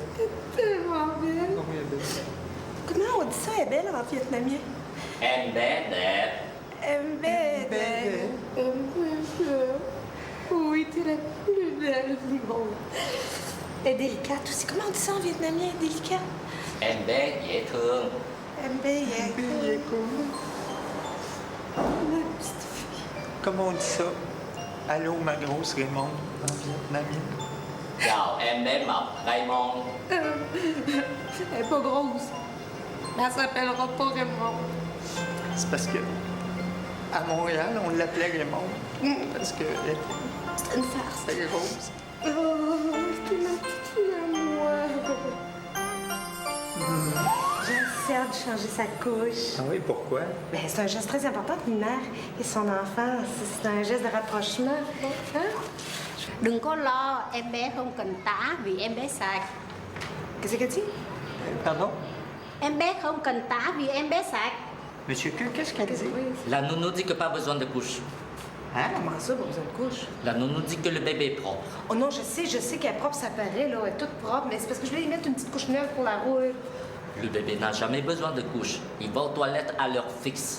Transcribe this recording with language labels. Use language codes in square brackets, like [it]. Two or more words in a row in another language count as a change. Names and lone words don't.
[fr] Tellement belle. Oui, elle est belle. Comment on dit ça, elle est belle en vietnamien? [en] Embedded. [fr] Embêtée. Oui, t'es la plus belle du monde. Elle est délicate aussi. Comment on dit ça en vietnamien, délicate? [vi] Em bé dễ thương. [fr] Embêtée. Ma petite fille. Comment on dit ça? Allô, ma grosse Raymond, en vietnamien. [vi] Chào em bé mập Raymond. [fr] Elle est pas grosse. Mais elle s'appellera pas Raymond. C'est parce que à Montréal, on l'appelait Raymond. Parce que C'est une farce. elle était grosse. Oh, c'est ma petite fille à moi. J'ai hâte de changer sa couche. Ah oui, pourquoi? Ben, c'est un geste très important qu'une mère et son enfant. C'est un geste de rapprochement. Hein? [vi] Đừng có lo, em bé không cần tã vì em bé sạch. [fr] Qu'est-ce qu'elle dit? Pardon? [vi] Em bé không cần tã vì em bé sạch. [fr] Monsieur Queux, qu'est-ce qu'elle dit? La nounou dit que pas besoin de couche. Hein? Comment ça, pas besoin de couche? La nounou dit que le bébé est propre. Oh non, je sais qu'elle est propre, ça paraît, là. Elle est toute propre, mais c'est parce que je voulais lui mettre une petite couche neuve pour la rouille. Le bébé n'a jamais besoin de couche. Il va aux toilettes à l'heure fixe.